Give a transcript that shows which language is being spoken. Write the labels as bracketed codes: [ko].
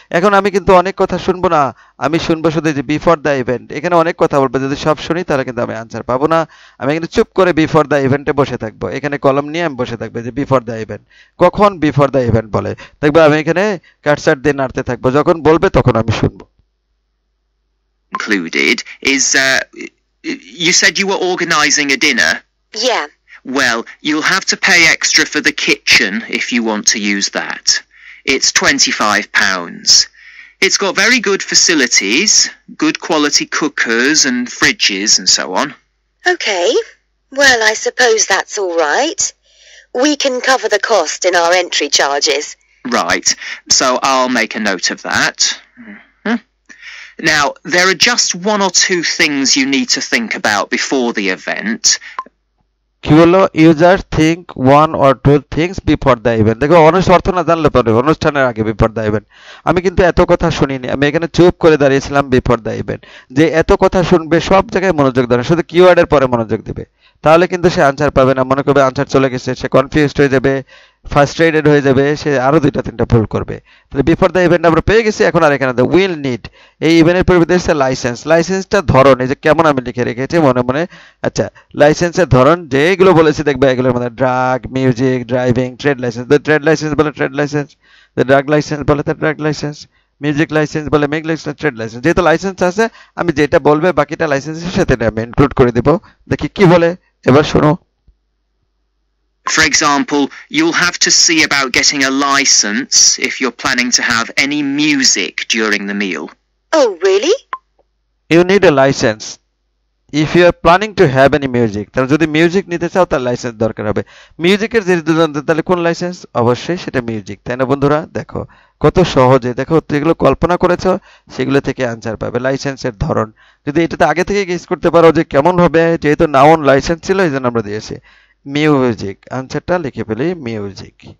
[bn] এখন আমি কিন্তু অনেক কথা শুনবো না, আমি শুনবো শুধু যে বিফোর দ্য ইভেন্ট, এখানে অনেক কথা বলবে, যদি সব শুনি তাহলে কিন্তু আমি আনসার পাবো না। আমি কিন্তু চুপ করে বিফোর দ্য ইভেন্টে বসে থাকবো, এখানে কলম নিয়ে আমি বসে থাকবো যে বিফোর দ্য ইভেন্ট, কখন বিফোর দ্য ইভেন্ট বলে দেখবে আমি এখানে কাটসাট দিয়ে নাড়তে থাকবো, যখন বলবে তখন আমি শুনবো। [en] Included is you said you were organising a dinner. Yeah. Well, you'll have to pay extra for the kitchen if you want to use that. It's £25. It's got very good facilities, good quality cookers and fridges and so on. Okay. Well, I suppose that's all right. We can cover the cost in our entry charges. Right, so I'll make a note of that. Now, there are just one or two things you need to think about before the event. [bn] কি বললো, [en] User think one or two things before the event. [bn] দেখো অর্থ না জানলে পরে অনুষ্ঠানের আগে before the event. আমি কিন্তু এত কথা শুনিনি, আমি এখানে চুপ করে দাঁড়িয়েছিলাম বিফোর দ্য ইভেন্ট। যে এত কথা শুনবে সব জায়গায় মনোযোগ দেবে, শুধু কিওয়ার্ডের পরে মনোযোগ দিবে, তাহলে কিন্তু সে আনসার পাবে না। মনে করবে আনসার চলে গেছে, সে কনফিউজড হয়ে যাবে, ফ্রাস্ট্রেটেড হয়ে যাবে, সে আরো দুইটা তিনটা ভুল করবে। তাহলে বিফোর দ্য ইভেন্ট আমরা পেয়ে গেছি। এখন আর এখানে উইল নিড, এই ইভেন্টের পরিবর্তে এসেছে লাইসেন্স। লাইসেন্সটা ধরন এই যে কেমন আমি লিখে রেখেছি মনে মনে। আচ্ছা, লাইসেন্সের ধরন যেগুলো বলেছি দেখবে এগুলোর মধ্যে drug, music, driving, trade licence. Trade licence বলে ট্রেড লাইসেন্স, ড্রাগ লাইসেন্স বলে ড্রাগ লাইসেন্স, মিউজিক লাইসেন্স বলে মিউজিক লাইসেন্স, ট্রেড লাইসেন্স। যেহেতু লাইসেন্স আছে আমি যেটা বলবে বাকিটা লাইসেন্সের সাথে আমি ইনক্লুড করে দিব। দেখি কি বলে, এবার শোনো। [en] For example, you'll have to see about getting a license if you're planning to have any music during the meal. Oh, really? You need a license if you are planning to have any music. [bn] তাহলে যদি music নিতে চাও তাহলে licence দরকার হবে। মিউজিকের যেহেতু জানতে তাহলে কোন লাইসেন্স, অবশ্যই সেটা মিউজিক, তাই না বন্ধুরা? দেখো কত সহজে, দেখো যেগুলো কল্পনা করেছো সেগুলো থেকে আনসার পাবে। লাইসেন্সের ধরন যদি এটাতে আগে থেকে গেস করতে পারো যে কেমন হবে, যেহেতু নাউন লাইসেন্স ছিল এই জন্য আমরা দিয়েছি মিউজিক, আনসারটা লিখে ফেলি মিউজিক।